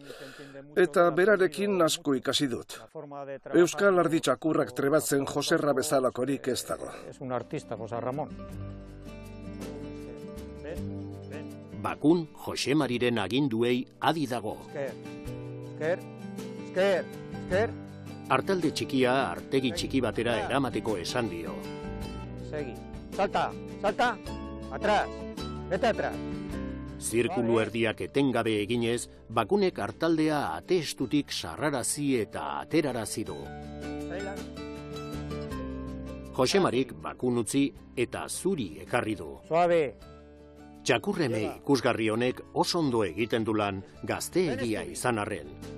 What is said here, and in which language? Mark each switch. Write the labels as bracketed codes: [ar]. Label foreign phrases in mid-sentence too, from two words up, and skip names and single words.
[eu] Eta berarekin asko ikasi dut. Euskal ardi txakurrak trebatzen Joserra bezalakorik ez dago. Bakun Josemariren aginduei adi dago. Artalde txikia artegi txiki batera eramateko esan dio. [es] Salta, atrás, vete atrás. [eu] Zirkulu erdiak etengabe eginez, Bakunek artaldea ate estutik sarrarazi eta aterarazi du. Josemarik Bakun utzi eta Zuri ekarri du. Txakurreme ikusgarri honek oso ondo egiten du lan gazteegia izan arren.